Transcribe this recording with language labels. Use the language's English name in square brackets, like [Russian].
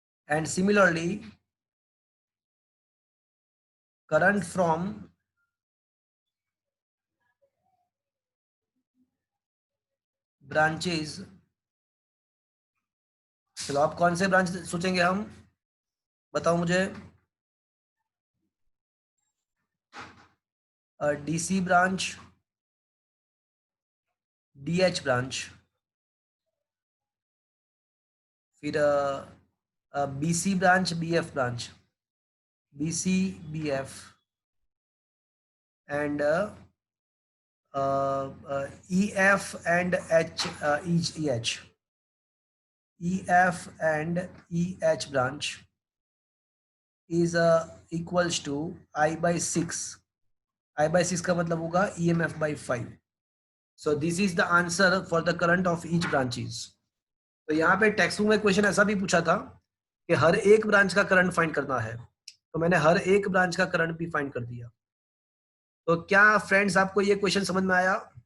[Hindi] And similarly current from branches, चलो आप कौन से ब्रांच सोचेंगे हम, बताओ मुझे। DC ब्रांच, DH ब्रांच, फिर BC branch, BF branch, BC BF and EF and EH, EF and EH branch [English] is equals to [Hindi] I/6. I/6 का मतलब होगा EMF/5. [English] So this is the answer for the current of each branches. [Hindi] तो यहाँ पे text book में question ऐसा भी पूछा था कि हर एक ब्रांच का करंट फाइंड करना है, तो मैंने हर एक ब्रांच का करंट भी फाइंड कर दिया। तो क्या फ्रेंड्स आपको ये क्वेश्चन समझ में आया?